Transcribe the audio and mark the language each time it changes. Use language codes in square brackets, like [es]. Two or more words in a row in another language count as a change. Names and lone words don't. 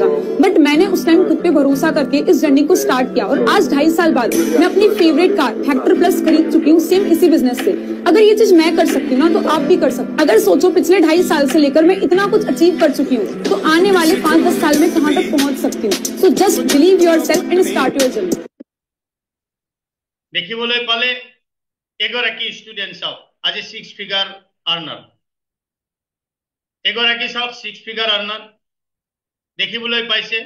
[hi] बट मैंने उस टाइम खुद पे भरोसा करके इस जर्नी को स्टार्ट किया और आज 2.5 साल बाद मैं अपनी फेवरेट कार हेक्टर प्लस खरीद चुकी हूँ, सेम इसी बिजनेस से। अगर ये चीज मैं कर सकती हूँ ना, तो आप भी कर सकते। अगर सोचो पिछले 2.5 साल से लेकर मैं इतना कुछ अचीव कर चुकी हूँ, तो आने वाले 5-10 साल में कहाँ तक पहुंच सकती हूँ। [en] so just believe yourself and start your journey. [as] দেখিবলৈ পালে এগৰাকী ষ্টুডেন্ট চাওক আজি [en] 6 figure earner, [as] এগৰাকী চাওক [en] 6 figure earner [as] দেখিবলৈ পাইছে।